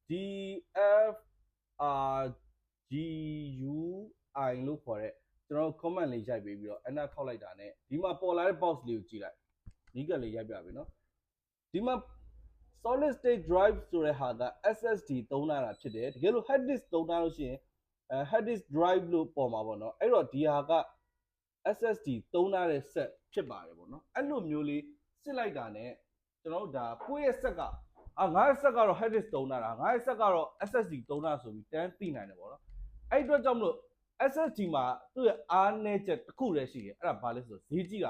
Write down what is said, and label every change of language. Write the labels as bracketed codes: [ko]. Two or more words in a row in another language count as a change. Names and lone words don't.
[my] DFRGUI လို့ခေါ်တဲ့ကျွန်တော် comment လေးရိုက်ပေးပြီးတော့ enter ထောက်လိုက်တာ ਨੇ ဒီမှာပေါ်လာတဲ့ box လေးကိုကြည့်လိုက်နီးကပ်လေးရိုက်ပြပေးနော်ဒီမှာ [en] solid state drive [my] ဆိုတဲ့ဟာက SSD သုံးထားတာဖြစ်တယ်တကယ်လို့ [en] hard disk [my] သုံးထားလို့ရှိရင် [en] hard disk drive [my] လို့ပေါ်မှာပေါ့နော်အဲ့တော့ဒီဟာက SSD သုံးထားတဲ့ set ဖြစ်ပါတယ်ပေါ့နော် အဲ့လိုမျိုးလေးစစ်လိုက်တာ ਨੇ ကျွန်တော်တို့ဒါကိုယ့်ရဲ့ set ကငါ့ရဲ့ set ကတော့ [en] hard disk [my] သုံးထားတာငါ့ရဲ့ set ကတော့ SSD သုံးထားဆိုပြီးတန်းသိနိုင်တယ်ပေါ့နော်အဲ့အတွက်ကြောင့်မလို့ SSD မှာသူ့ရဲ့အားနည်းချက်တစ်ခုတည်းရှိတယ်အဲ့ဒါဘာလဲဆိုတော့ဈေးကြီးတာ